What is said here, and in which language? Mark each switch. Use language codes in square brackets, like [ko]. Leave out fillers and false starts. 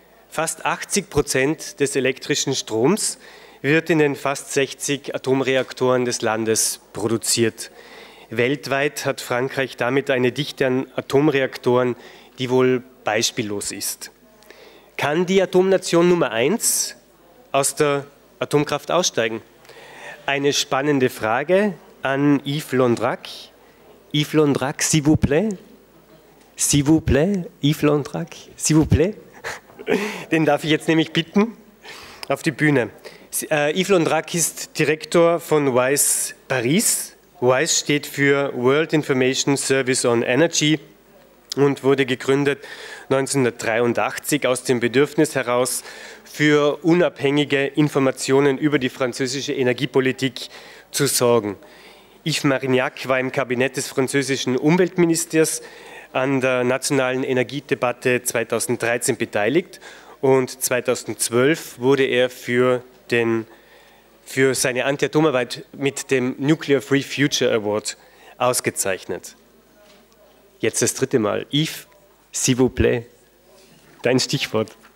[de] Fast 80% des elektrischen Stroms wird in den fast 60 Atomreaktoren des Landes produziert. Weltweit hat Frankreich damit eine Dichte an Atomreaktoren, die wohl beispiellos ist. Kann die Atomnation Nummer 1 aus der Atomkraft aussteigen? Eine spannende Frage an Yves Marignac. [fr] Yves Marignac, s'il vous plaît. S'il vous plaît, Yves Marignac, s'il vous plaît. [de] Den darf ich jetzt nämlich bitten auf die Bühne. Yves Marignac ist Direktor von WISE Paris. WISE steht für World Information Service on Energy und wurde gegründet 1983 aus dem Bedürfnis heraus, für unabhängige Informationen über die französische Energiepolitik zu sorgen. Yves Marignac war im Kabinett des französischen Umweltministers an der nationalen Energiedebatte 2013 beteiligt und 2012 wurde er für seine Anti-Atomarbeit mit dem Nuclear Free Future Award ausgezeichnet. Jetzt das dritte Mal. [fr] Yves, s'il vous plaît, [de] dein Stichwort.